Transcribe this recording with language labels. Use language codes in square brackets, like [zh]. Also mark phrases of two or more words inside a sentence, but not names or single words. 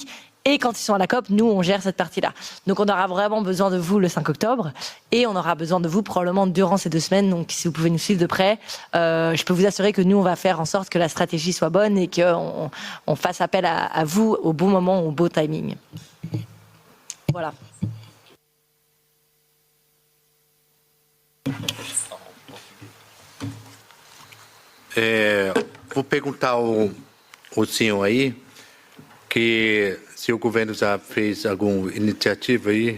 [fr] Et quand ils sont à la COP, nous, on gère cette partie-là. Donc, on aura vraiment besoin de vous le 5 octobre. Et on aura besoin de vous probablement durant ces 2 semaines. Donc, si vous pouvez nous suivre de près, je peux vous assurer que nous, on va faire en sorte que la stratégie soit bonne et qu'on fasse appel à vous au bon moment, au beau timing. Voilà. [pt] Vou perguntar ao senhor aí que se o governo já fez alguma iniciativa aí.